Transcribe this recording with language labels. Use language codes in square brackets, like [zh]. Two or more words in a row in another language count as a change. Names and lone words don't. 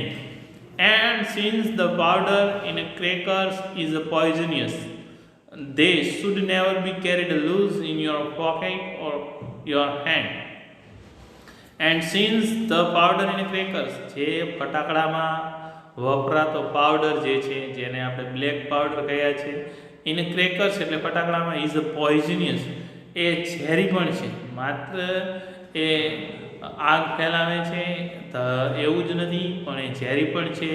[en] And since the powder in crackers is poisonous, they should never be carried loose in your pocket or your hand. And since the powder in crackers [gu] જે ફટાકડામાં વપરાતો પાવડર જે છે જેને આપણે [en] black powder [gu] કહ્યા છે, [en] in crackers [gu] એટલે ફટાકડામાં [en] is poisonous [gu] એ ઝેરી પણ છે, માત્ર એ આગ ફેલાવે છે એવું જ નથી પણ એ ઝેરી પણ છે.